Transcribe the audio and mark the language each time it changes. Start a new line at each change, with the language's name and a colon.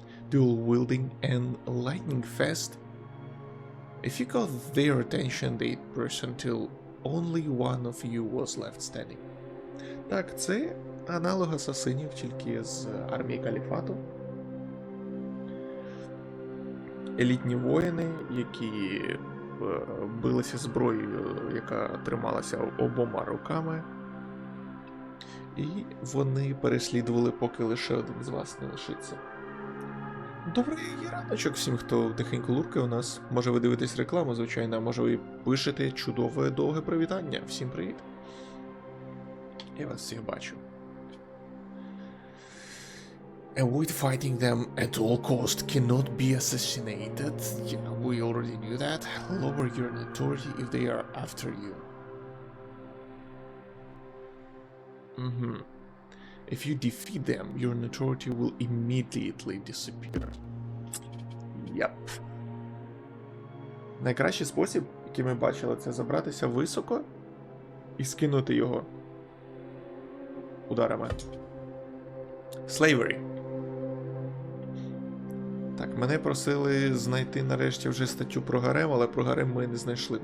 English: Dual wielding and lightning fast. If you got their attention, they'd burst until only one of you was left standing.
Ukrainian: Так, це аналог асасинів, тільки з армії Каліфату. Елітні воїни, які билися зброєю, яка трималася обома руками. І вони переслідували, поки лише один з вас не лишиться. Добрий раночок всім, хто тихенько луркає у нас. Може ви дивитесь рекламу, звичайно, а може ви пишете чудове довге привітання. Всім привіт. Я вас всіх бачу.
English: Avoid fighting them at all cost, cannot be assassinated. Yeah, we already knew that. Lower your notoriety if they are after you. If you defeat them, your notoriety will immediately disappear. Yep.
Ukrainian: Найкращий спосіб, який ми бачили, це забратися високо і скинути його ударами.
English: Slavery.
Ukrainian: Так, мене просили знайти нарешті вже статтю про гарем, але про гарем ми не знайшли.